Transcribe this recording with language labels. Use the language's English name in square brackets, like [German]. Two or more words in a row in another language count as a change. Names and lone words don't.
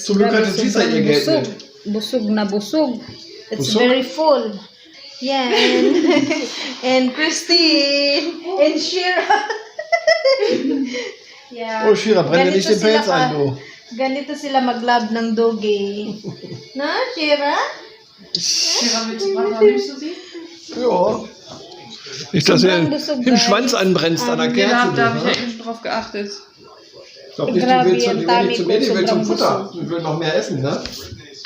[German] Zum Glück hat Lisa ihr Geld [Filipino] busog. [German] mit. [Filipino] Busog na busog. [English] It's [Filipino] Busog? [English] very full. Yeah, and Christine and Shira. Yeah. Oh Shira, [German] brenn dir nicht den Pelz ein, du. [Filipino] Ganito sila maglab ng dogi. [German] Na, Shira? Ja. Nicht, dass du den Schwanz anbrennst an der Kerze. Da habe ich ja eben drauf geachtet. Ich glaube nicht, die will nicht zum Futter. Die will noch mehr essen, ne?